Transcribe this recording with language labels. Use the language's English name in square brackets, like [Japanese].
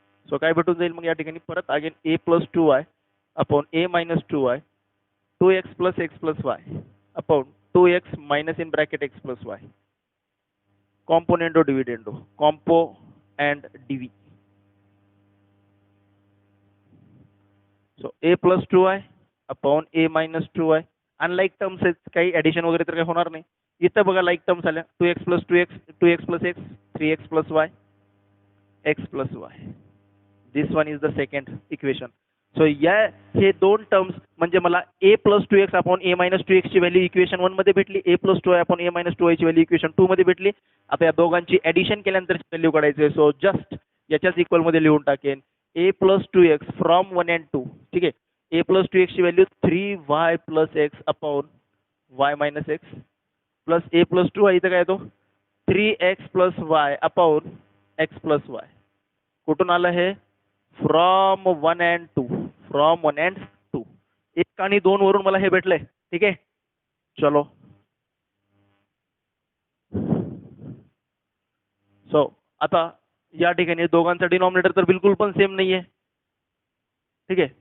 [Marathi] So काय भेटून जाईल मग या ठिकाणी परत again a+2y upon a-2y, 2x + x + y upon 2x minus in bracket x + y. Component of dividend, compo and Divi. So a+2y upon a-2y. Unlike terms आहेत, काही ऍडिशन वगैरे तर काही होणार नाही. इथं बघा लाईक टर्म्स आल्या, 2x + 2x, 2x + x, 3x + y, x + y. [English] This one is the second equation. [Marathi] So हे दोन टर्म्स म्हणजे मला a+2x अपॉन a-2x ची व्हॅल्यू इक्वेशन 1 मध्ये भेटली, a+2y अपॉन a-2y ची व्हॅल्यू इक्वेशन 2 मध्ये भेटली. आता या दोघांची ऍडिशन केल्यानंतर व्हॅल्यू काढायची. सो जस्ट याच्याच इक्वल मध्ये लिहून टाकेन a+2x फ्रॉम 1 and 2. ठीक आहे. a+2x ची value 3y + x upon y - x plus a+2y इथं काय येतो 3x + y upon x + y. कुठून आलं हे, फ्रॉम 1 and 2. From 1 and 2. 1 आणि 2 वरून मला हे भेटलंय. ठीक आहे. चलो सो आता या ठिकाणी दोघांचा डिनॉमिनेटर तर बिलकुल पण सेम नाहीये. ठीक आहे.